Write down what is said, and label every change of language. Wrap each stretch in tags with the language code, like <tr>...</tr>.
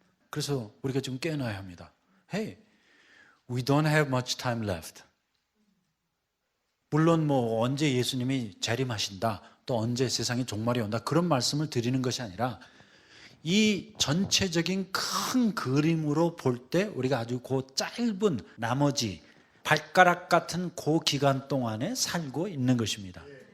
<ko>그래서 우리가 지금 깨어나야 합니다.</ko> <en>Hey, we don't have much time left.</en> <ko>물론 뭐 언제 예수님이 재림하신다, 또 언제 세상에 종말이 온다 그런 말씀을 드리는 것이 아니라 이 전체적인 큰 그림으로 볼 때 우리가 아주 그 짧은 나머지 발가락 같은 그 기간 동안에 살고 있는 것입니다.</ko>